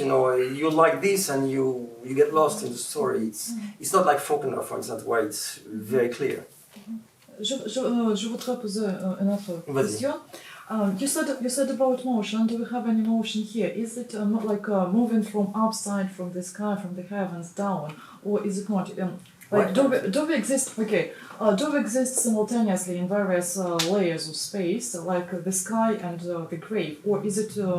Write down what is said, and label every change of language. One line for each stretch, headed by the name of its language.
English: You know, you like this and you get lost in the story. It's not like Faulkner, for instance, where it's very clear.
French: Je voudrais poser une autre question.
English: You said about motion. Do we have any motion here? Is it not like moving from upside, from the sky, from the heavens down, or is it not? Like do we exist? Okay. Do we exist simultaneously in various layers of space, like the sky and the grave, or is it